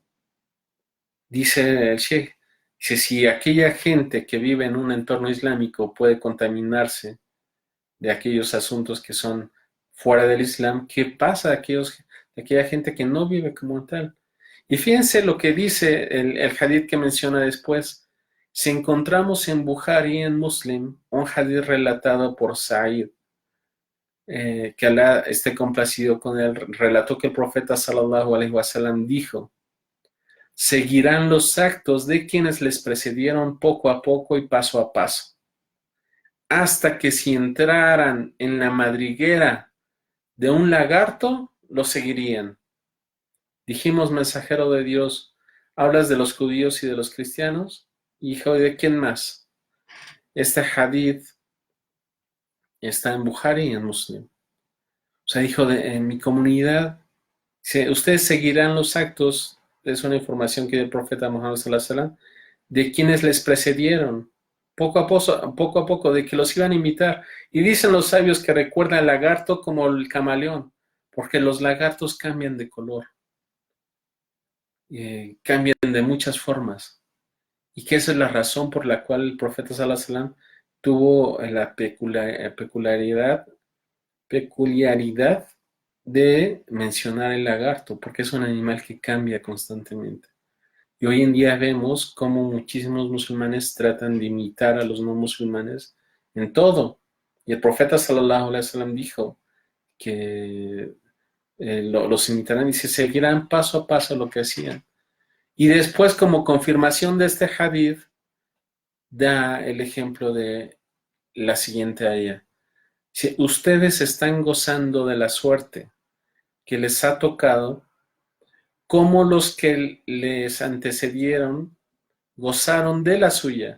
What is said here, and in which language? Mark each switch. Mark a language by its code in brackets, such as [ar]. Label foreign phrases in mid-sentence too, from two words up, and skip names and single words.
[es] Dice el Sheikh, dice, si aquella gente que vive en un entorno islámico puede contaminarse de aquellos asuntos que son fuera del Islam, ¿qué pasa de aquella gente que no vive como tal. Y fíjense lo que dice el hadith que menciona después. Si encontramos en Bukhari y en Muslim un hadith relatado por Sa'id, que Alá esté complacido con él, relató que el profeta [ar] صلى الله عليه وسلم [es] dijo: seguirán los actos de quienes les precedieron poco a poco y paso a paso, hasta que si entraran en la madriguera de un lagarto, lo seguirían. Dijimos: mensajero de Dios, ¿hablas de los judíos y de los cristianos? Hijo, ¿de quién más? Este hadith está en Bukhari y en Muslim. O sea, dijo, en mi comunidad, ustedes seguirán los actos, es una información que dio el profeta Muhammad [ar] صلى الله عليه وسلم, [es] de quienes les precedieron, poco a poco, de que los iban a imitar. Y dicen los sabios que recuerda al lagarto como el camaleón, porque los lagartos cambian de color, cambian de muchas formas. Y que esa es la razón por la cual el profeta [ar] صلى الله عليه وسلم [es] tuvo la peculiaridad de mencionar el lagarto, porque es un animal que cambia constantemente. Y hoy en día vemos cómo muchísimos musulmanes tratan de imitar a los no musulmanes en todo. Y el profeta [ar] صلى الله عليه وسلم [es] dijo que los imitarán y se seguirán paso a paso lo que hacían. Y después, como confirmación de este hadith, da el ejemplo de la siguiente ayah. Si ustedes están gozando de la suerte que les ha tocado, como los que les antecedieron gozaron de la suya.